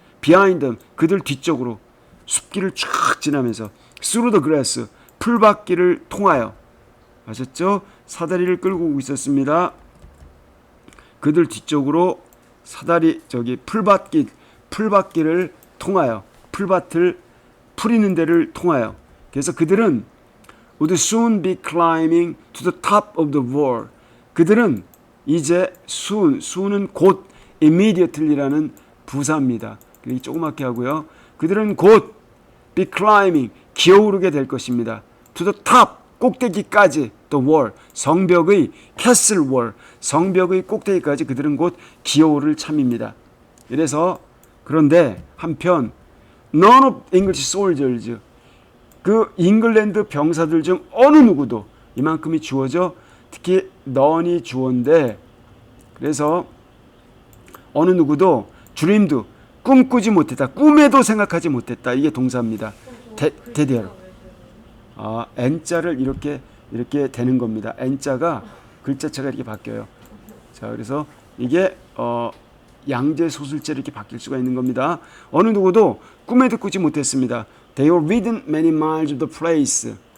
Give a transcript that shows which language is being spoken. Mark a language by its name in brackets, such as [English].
[English] behind them, [Korean] 그들 뒤쪽으로 숲길을 쫙 지나면서 [English] through the grass, [Korean] 풀밭길을 통하여. 아셨죠? 사다리를 끌고 오고 있었습니다. 그들 뒤쪽으로 사다리, 풀밭길을 통하여, 풀 있는 데를 통하여. 그래서 그들은 [English] would soon be climbing to the top of the wall. [Korean] 그들은 이제 soon은 곧 immediately라는 부사입니다. 조그맣게 하고요. 그들은 곧 be climbing, 기어오르게 될 것입니다. to the top, 꼭대기까지, the wall, 성벽의 castle wall, 성벽의 꼭대기까지 그들은 곧 기어오를 참입니다. 이래서 그런데 한편 [English] none of English soldiers, [Korean] 그 잉글랜드 병사들 중 어느 누구도, 이만큼이 주어져, 특히 none이 주어인데, 그래서 어느 누구도 dreamed, 꿈꾸지 못했다, 꿈에도 생각하지 못했다, 이게 동사입니다. 대대로. N자를 이렇게 되는 겁니다. N자가 글자체가 이렇게 바뀌어요. 자, 그래서 이게 양재 소술제 이렇게 바뀔 수가 있는 겁니다. 어느 누구도 꿈에도 꾸지 못했습니다. [English] They were within many miles of the place.